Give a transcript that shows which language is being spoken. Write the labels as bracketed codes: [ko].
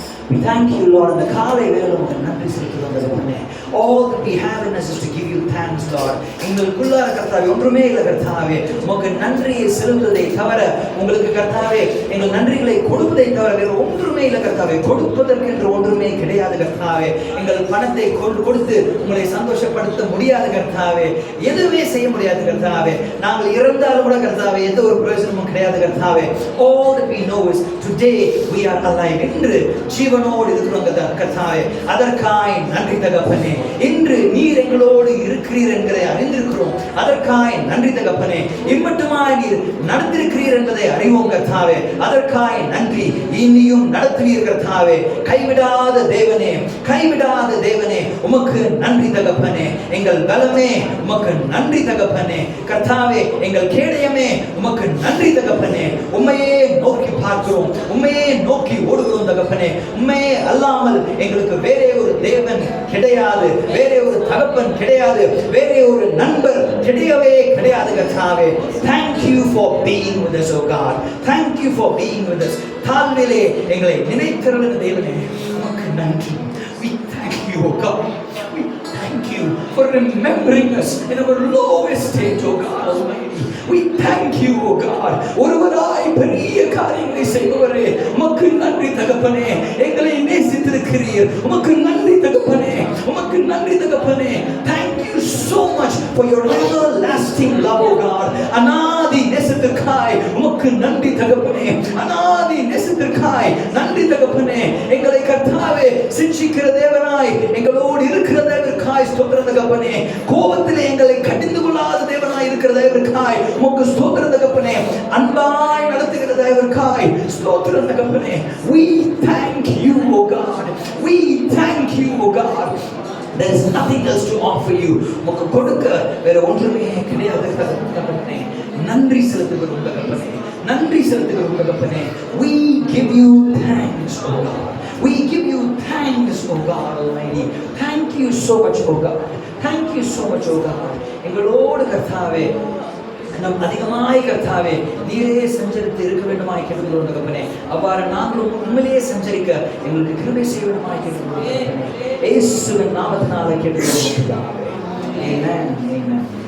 [en] We thank you, Lord, in the [ta] காலை வேளை உமக்கு நன்றி செலுத்துகிறோம் தகப்பனே. [en] All that we have in us is to give you thanks, Lord. [ta] எங்களுக்குள்ளார கர்த்தாவே ஒன்றுமே இல்லை கர்த்தாவே, உமக்கு நன்றியை செலுத்துவதை தவிர, உங்களுக்கு கர்த்தாவே எங்கள் நன்றிகளை கொடுப்பதை தவிர வேறு ஒன்றுமே இல்லை கர்த்தாவே. கொடுப்பதற்கு என்று ஒன்றுமே கிடையாது கர்த்தாவே. எங்கள் பணத்தை கொடுத்து உங்களை சந்தோஷப்படுத்த முடியாது கர்த்தாவே. எதுவுமே செய்ய முடியாது கர்த்தாவே. நாங்கள் இறந்தாலும் கூட கர்த்தாவே எந்த ஒரு பிரயோஜனமும் கிடையாது கர்த்தாவே. [en] All that we know is today we are alive. [ta] இன்று ஜீவனோடு இருக்கிறோம் கர்த்தாவே. அதற்காய் நன்றி தகப்பனே. இன்று நீர் எங்களோடு இருக்கிறீர் என்கிறதை அறிந்திருக்கிறோம். அதற்காய் நன்றி தகப்பனே. இம்மட்டுமாய் நீர் நடத்திருக்கிறீர் என்பதை அறிவோம் கர்த்தாவே. அதற்காய் நன்றி. இனியும் நடத்துவீர் கர்த்தாவே. கைவிடாத தேவனே, கைவிடாத தேவனே, உமக்கு நன்றி தகப்பனே. எங்கள் பலமே உமக்கு நன்றி தகப்பனே. கர்த்தாவே எங்கள் கேடயமே உமக்கு நன்றி தகப்பனே. உம்மையே நோக்கி பார்க்கிறோம், உம்மையே நோக்கி ஓடுகிறோம் தகப்பனே. உம்மையே அல்லாமல் எங்களுக்கு வேறே ஒரு தேவன் கிடையாது, வேறே ஒரு தகப்பன் கிடையாது, வேறே ஒரு நண்பர் கிடையவே கிடையாது கர்த்தாவே. [en] Thank you for being with us, oh God. Thank you for being with us. [ta] தாழ்விலே எங்களை நினைத்திருந்த தேவனே உமக்கு நன்றி. [en] We thank you, oh God. We thank you for remembering us in our lowest state, oh God Almighty. We thank you, oh God. [ta] ஒருவராய் பெரிய காரியங்களை செய்பவரே உமக்கு நன்றி தகப்பனே. எங்களை நேசித்திருக்கிறீர், உமக்கு நன்றி தகப்பனே, உமக்கு நன்றி தகப்பனே. [en] Thank you so much for your everlasting love, oh God. [ta] அநாதி நேசத்திற்காய் உமக்கு நன்றி தகப்பனே. அநாதி நேசத்திற்காய் நன்றி தகப்பனே. எங்களை கர்த்தாவே சிட்சிக்கிற தேவனாய் எங்களோடு இருக்கிற தேவனுக்காய் ஸ்தோத்திரம் தகப்பனே. கோபத்திலே எங்களை கடிந்து கொள்ளாத தேவனாய் இருக்கிற தேவனுக்காய் உமக்கு ஸ்தோத்திரம் தகப்பனே. அன்பாய் நடத்துகிற தேவனுக்காய் ஸ்தோத்திரம் தகப்பனே. [en] We thank you, oh God. We thank you, oh God. There is nothing else to offer you. [ta] உமக்கு கொடுக்க வேற ஒன்றுமே கிடையாது தகப்பனே. நன்றி செலுத்துகிறோம் தகப்பனே, நன்றி செலுத்துகிறோம் தகப்பனே. [en] We give you thanks, oh God. We give you thanks, oh God Almighty. Thank you so much, oh God. Thank you so much, oh God. [ta] எங்களோடு கர்த்தாவே நம் அதிகமாய் கர்த்தாவே நீரே சஞ்சரித்து இருக்க வேண்டுமாய் கேட்டுக்கொள்கிறோம் தகப்பனே. அவ்வாறு நாங்களும் உண்மையிலேயே சஞ்சரிக்க எங்களுக்கு கிருபை செய்ய வேண்டுமாய் கேட்டுக்கொள்கிறோம். இயேசுவின் நாமத்தினாலே கேட்டுக்கொள்கிறோம் பிதாவே. ஆமென், ஆமென்.